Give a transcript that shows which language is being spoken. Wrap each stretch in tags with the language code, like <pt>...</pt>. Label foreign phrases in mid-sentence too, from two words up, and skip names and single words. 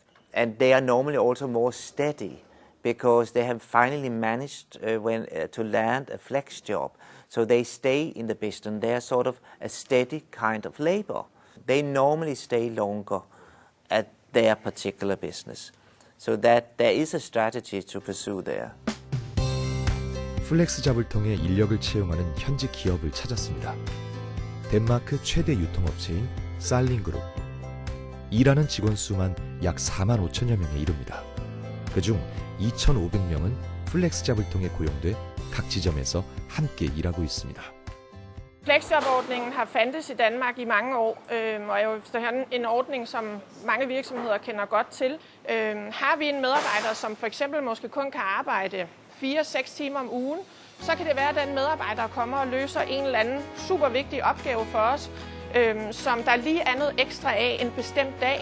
<en>And they are normally also more steady because they have finally managed to land a flex job. So they stay in the business. They are sort of a steady kind of labor. They normally stay longer at their particular business. So that there is a strategy to pursue there.</en> <ko>플렉스잡을 통해 인력을 채용하는 현지 기업을 찾았습니다. 덴마크 최대 유통업체인 살링그룹. 일하는 직원 수만 약 4만 5천여 명에 이릅니다. 그중 2,500명은 플렉스잡을 통해 고용돼 각 지점에서 함께 일하고 있습니다.</ko> <da>Flexjob-ordningen har fandtes i Danmark i mange år, og er jo en ordning, som mange virksomheder kender godt til. Har vi en medarbejder, som for eksempel måske kun kan arbejde 4-6 timer om ugen, så kan det være, at den medarbejder kommer og løser en eller anden super vigtig opgave for os, som der lige er noget ekstra af en bestemt dag.</da>